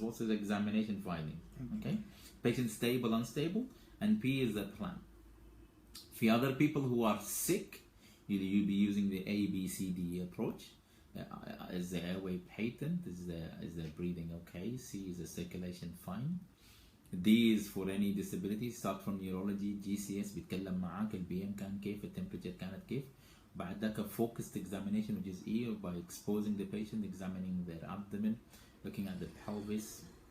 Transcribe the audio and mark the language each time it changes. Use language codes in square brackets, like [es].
[en] What's his examination findings? Okay. Patient stable, unstable. And P is the plan. For other people who are sick, you'll be using the A, B, C, D approach. Is the airway patent? Is the breathing okay? C is the circulation fine. D is for any disability. Start from neurology. [ar] GCS بيتكلم معاك البي ام كان كيف التمبريتشر كانت كيف. بعد ذاك [en] focused examination which is E by exposing the patient, examining their abdomen, looking at the pelvis.